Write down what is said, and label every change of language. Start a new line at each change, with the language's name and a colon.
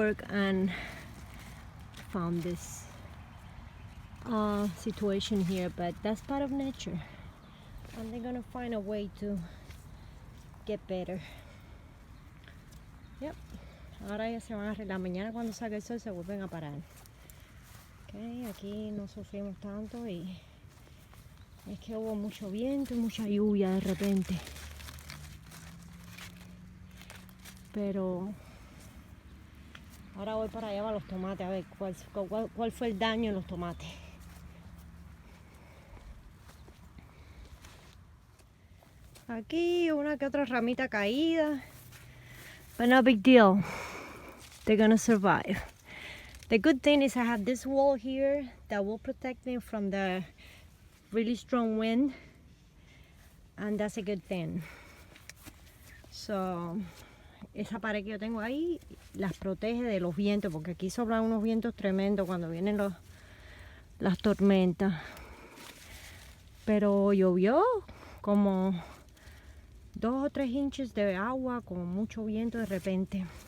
English: And found this situation here, but that's part of nature, and they're gonna find a way to get better.
Spanish: Yep. Ahora ya se van a arreglar. Mañana cuando salga el sol se vuelven a parar. Okay, aquí no sufrimos tanto y es que hubo mucho viento y mucha lluvia de repente. Pero ahora voy para allá para los tomates a ver cuál fue el daño en los tomates. Aquí una que otra ramita caída.
English: But no big deal. They're gonna survive. The good thing is I have this wall here that will protect me from the really strong wind. And that's a good thing.
Spanish: So, esa pared que yo tengo ahí las protege de los vientos, porque aquí soplan unos vientos tremendos cuando vienen las tormentas. Pero llovió como 2 o 3 inches de agua con mucho viento de repente.